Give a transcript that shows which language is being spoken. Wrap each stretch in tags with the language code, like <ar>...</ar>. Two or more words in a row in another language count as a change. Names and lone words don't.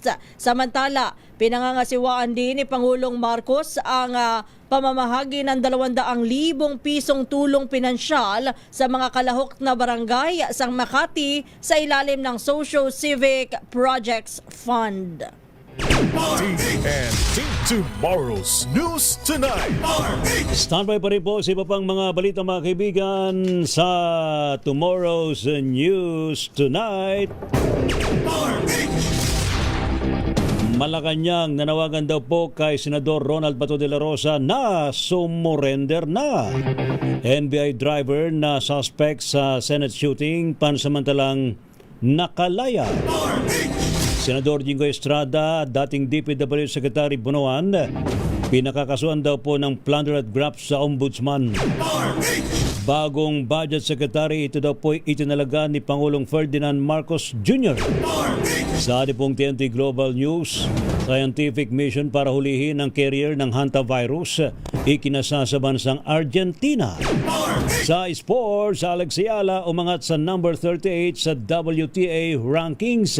<tl>Samantala, pinangangasiwaan din ni Pangulong Marcos ang pamamahagi ng 200,000 pisong tulong pinansyal sa mga kalahok na barangay sa Makati sa ilalim ng Socio-Civic Projects Fund. TNT Tomorrow's News Tonight. Standby pa rin po sa iba pang mga balita mga kaibigan sa Tomorrow's News Tonight. Malacanang nanawagan daw po kay Senador Ronald Bato de la Rosa na sumurrender na. NBI driver na suspect sa Senate shooting pansamantalang nakalaya. Senador Jingo Estrada, dating DPW Secretary Bunuan, pinakakasuhan daw po ng plunder at graft sa Ombudsman. Bagong</tl> <en>Budget Secretary,</en> <tl>ito daw po itinalaga ni Pangulong Ferdinand Marcos Jr. Sa pong TNT Global News,</tl> <en>scientific mission</en> <tl>para hulihin ang carrier ng hantavirus ikinasa sa bansang Argentina. Sa sports, Alex Ayala umangat sa number 38 sa</tl> <en>WTA rankings.</en>